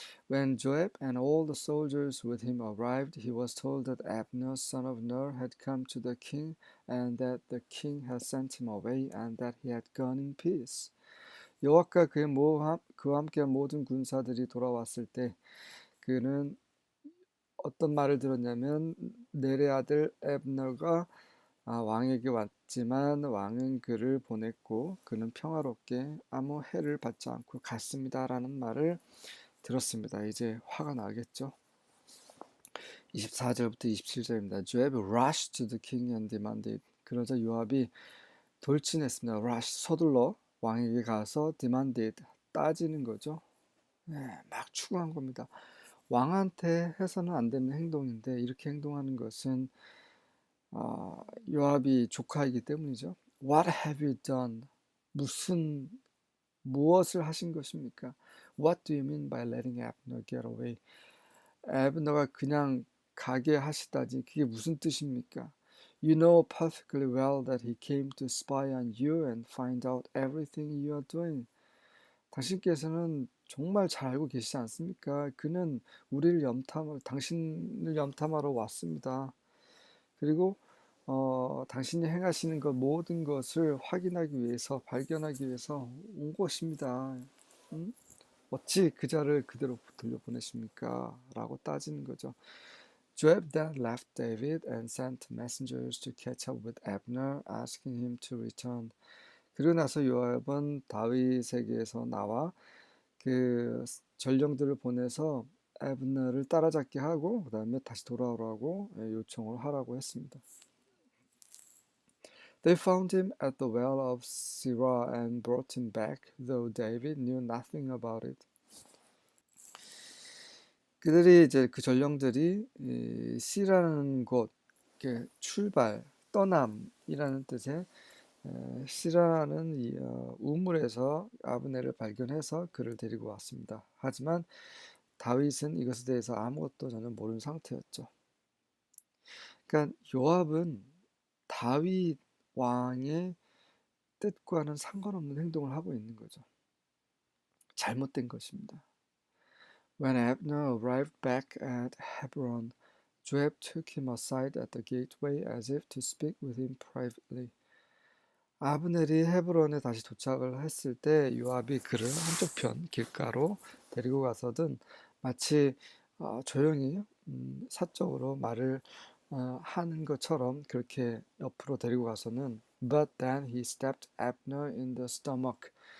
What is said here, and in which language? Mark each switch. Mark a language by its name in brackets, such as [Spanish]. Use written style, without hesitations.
[English] When Joab and all the soldiers with him arrived, he was told that Abner, son of Ner, had come to the king, and that the king had sent him away, and that he had gone in peace. [Korean] 여호와과 그와 함께 모든 군사들이 돌아왔을 때 그는 어떤 말을 들었냐면 넬의 아들 앱너가 왕에게 왔지만 왕은 그를 보냈고 그는 평화롭게 아무 해를 받지 않고 갔습니다라는 말을 들었습니다. 이제 화가 나겠죠. 24절부터 27절입니다. [English] Joab rushed to the king and demanded. [Korean] 그러자 요압이 돌진했습니다. rush 서둘러 왕에게 가서 demanded 따지는 거죠. 네, 막 추구한 겁니다. 왕한테 해서는 안 되는 행동인데 이렇게 행동하는 것은 요압이 조카이기 때문이죠. [English] What have you done? [Korean] 무엇을 하신 것입니까? [English] What do you mean by letting Abner get away? [Korean] Abner가 그냥 가게 하시다니 그게 무슨 뜻입니까? [English] You know perfectly well that he came to spy on you and find out everything you are doing. [Korean] 당신께서는 정말 잘 알고 계시지 않습니까? 그는 당신을 염탐하러 왔습니다. 그리고 당신이 행하시는 것 모든 것을 확인하기 위해서 발견하기 위해서 온 것입니다. 음? 어찌 그 자를 그대로 돌려보내십니까? 라고 따지는 거죠. [English] Joab then left David and sent messengers to catch up with Abner, asking him to return. [Korean] 그러고 나서 요압은 다윗에게서 나와 그 전령들을 보내서 에브너를 따라잡게 하고 그 다음에 다시 돌아오라고 요청을 하라고 했습니다. [English] They found him at the well of Sirah and brought him back, though David knew nothing about it. [Korean] 그들이 이제 그 전령들이 시라는 곳, 출발, 떠남이라는 뜻의 시라는 우물에서 아브넬을 발견해서 그를 데리고 왔습니다. 하지만 다윗은 이것에 대해서 아무것도 전혀 모르는 상태였죠. 그러니까 요압은 다윗 왕의 뜻과는 상관없는 행동을 하고 있는 거죠. 잘못된 것입니다. [English] When Abner arrived back at Hebron, Joab took him aside at the gateway as if to speak with him privately. [Korean] 아브넬이 헤브론에 다시 도착을 했을 때 요압이 그를 한쪽편 길가로 데리고 가서든 마치 조용히 사적으로 말을 하는 것처럼 그렇게 옆으로 데리고 가서는 [English] But then he stabbed Abner in the stomach.